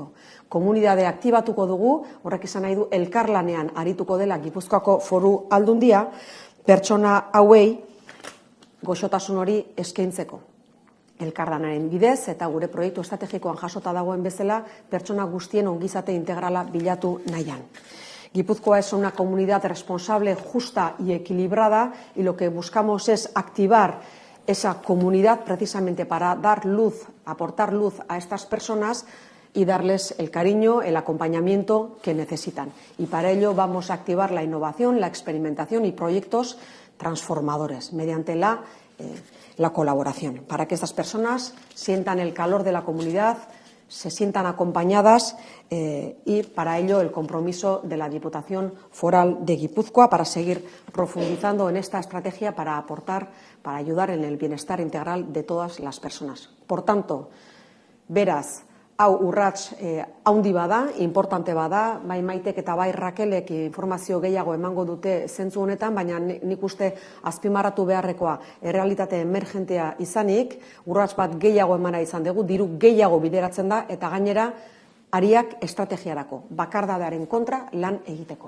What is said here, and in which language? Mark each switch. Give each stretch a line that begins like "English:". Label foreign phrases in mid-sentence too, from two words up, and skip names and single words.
Basque: Komunitate aktibatuko dugu, horrek esan nahi du elkarlanean arituko dela Gipuzkoako Foru Aldundia, pertsona hauei goxotasun hori eskaintzeko. Elkarlanaren bidez eta gure proiektu estrategikoan jasota dagoen bezala pertsona guztien ongizate integrala bilatu nahian.
Spanish: Gipuzkoa es una comunidad responsable, justa y equilibrada y lo que buscamos es activar esa comunidad precisamente para dar luz, aportar luz a estas personas y darles el cariño, el acompañamiento que necesitan. Y para ello vamos a activar la innovación, la experimentación y proyectos transformadores mediante la colaboración, para que estas personas sientan el calor de la comunidad, se sientan acompañadas y para ello el compromiso de la Diputación Foral de Guipúzcoa para seguir profundizando en esta estrategia para aportar, para ayudar en el bienestar integral de todas las personas. Por tanto,
Basque: beraz, hau urrats haundi bada, importante bada, bai Maitek eta bai Rakelek informazio gehiago emango dute zentzu honetan, baina nik uste azpimarratu beharrekoa errealitate emergentea izanik, urrats bat gehiago emana izan dugu, diru gehiago bideratzen da, eta gainera ariak estrategiarako, bakardadearen kontra lan egiteko.